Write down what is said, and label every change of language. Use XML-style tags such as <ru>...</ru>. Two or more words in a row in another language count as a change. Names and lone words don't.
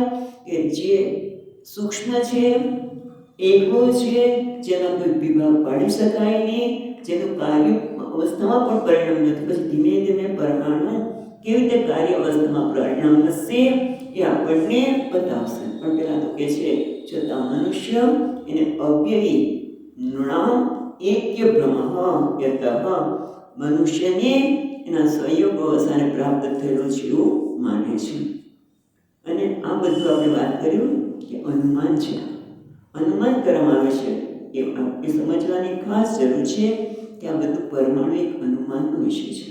<gu>કે જે સૂક્ષ્મ છે, એકલો છે, જેના કોઈ વિભાગ પાડી શકાય નહીં, જેનું કાર્ય અવસ્થામાં પણ પરિણામ નથી. પછી ધીમે ધીમે પરમાણુ કેવી રીતે કાર્ય અવસ્થામાં પરિણામ થશે એ આપણને બતાવશે. પણ પહેલાં તો કે છે છતાં મનુષ્ય એને</gu> <sa>અવ્યયી નૃણામ ऐक्य भ्रमः यत.</sa> <gu>મનુષ્યને એના સંયોગ અવસ્થાને પ્રાપ્ત થયેલો છે એવું માને છે. અને આ બધું આપણે વાત કર્યું કે અનુમાન છે. અનુમાન કરવામાં આવે છે એ સમજવાની ખાસ જરૂર છે કે આ બધું પરમાણુ એક અનુમાનનો વિષય છે.</gu>